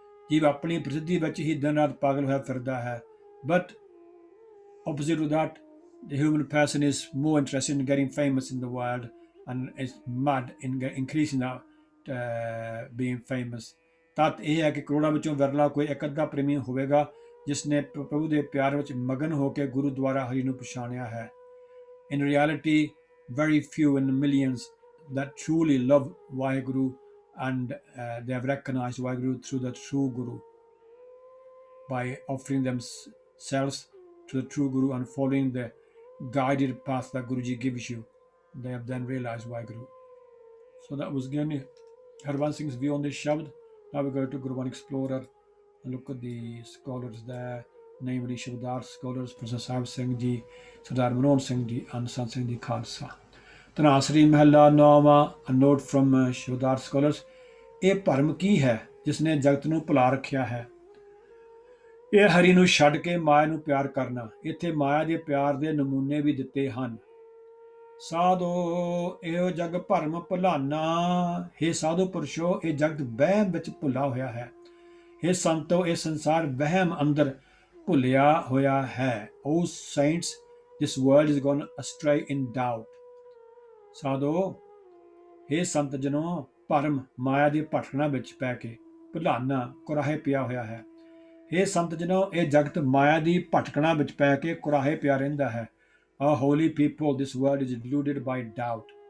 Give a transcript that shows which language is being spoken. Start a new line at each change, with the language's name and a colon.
Punjabi: ਜੀਵ ਆਪਣੀ ਪ੍ਰਸਿੱਧੀ ਵਿੱਚ ਹੀ ਦਿਨ ਰਾਤ ਪਾਗਲ ਹੋਇਆ ਫਿਰਦਾ ਹੈ,
English: but opposite to that, the human person is more interested in getting famous in the world and is mad in increasing that being famous.
Punjabi: ਤੱਤ ਇਹ ਹੈ ਕਿ ਕਰੋੜਾਂ ਵਿੱਚੋਂ ਵਿਰਲਾ ਕੋਈ ਇੱਕ ਅੱਧਾ ਪ੍ਰੇਮੀ ਹੋਵੇਗਾ ਜਿਸ ਨੇ ਪ੍ਰਭੂ ਦੇ ਪਿਆਰ ਵਿੱਚ ਮਗਨ ਹੋ ਕੇ ਗੁਰੂ ਦੁਆਰਾ ਹਰੀ ਨੂੰ ਪਛਾਣਿਆ ਹੈ।
English: In reality, very few in the millions that truly love Vaheguru and they have recognized Vaheguru through the true Guru by offering themselves to the true Guru and following the guided path that Guruji gives you. They have then realized Vaheguru. So that was again Harvansh Singh's view on this Shabad. Now we go to Gurban Explorer and look at the scholars there, namely Shabdar scholars, Professor Sahib Singh Ji, Sardar Manohar Singh Ji and Sant Singh Ji Khalsa.
Punjabi: Dhanasari ਮਹਿਲਾ ਨੌਵਾਂ,
English: a note from ਸ਼ਬਦਾਰ scholars.
Punjabi: ਇਹ ਭਰਮ ਕੀ ਹੈ ਜਿਸ ਨੇ ਜਗਤ ਨੂੰ ਭੁਲਾ ਰੱਖਿਆ ਹੈ? ਇਹ ਹਰੀ ਨੂੰ ਛੱਡ ਕੇ ਮਾਇਆ ਨੂੰ ਪਿਆਰ ਕਰਨਾ। ਇੱਥੇ ਮਾਇਆ ਦੇ ਪਿਆਰ ਦੇ ਨਮੂਨੇ ਵੀ ਦਿੱਤੇ ਹਨ। ਸਾਧੋ ਇਹੋ ਜਗ ਭਰਮ ਭੁਲਾਨਾ। ਹੇ ਸਾਧੂ ਪੁਰਸ਼ੋ, ਇਹ ਜਗਤ ਵਹਿਮ ਵਿੱਚ ਭੁੱਲਾ ਹੋਇਆ ਹੈ। ਹੇ ਸੰਤੋ, ਇਹ ਸੰਸਾਰ ਵਹਿਮ ਅੰਦਰ ਭੁੱਲਿਆ ਹੋਇਆ ਹੈ।
English: O saints, this world is gone astray in doubt.
Punjabi: ਸਾਧੋ, ਹੇ ਸੰਤ ਜਨੋ, ਭਰਮ ਮਾਇਆ ਦੀ ਭਟਕਣਾ ਵਿੱਚ ਪੈ ਕੇ ਭੁਲਾਨਾ ਕੁਰਾਹੇ ਪਿਆ ਹੋਇਆ ਹੈ। ਹੇ ਸੰਤ ਜਨੋ, ਇਹ ਜਗਤ ਮਾਇਆ ਦੀ ਭਟਕਣਾ ਵਿੱਚ ਪੈ ਕੇ ਕੁਰਾਹੇ ਪਿਆ ਰਹਿੰਦਾ ਹੈ।
English: O holy people, this world is deluded by doubt.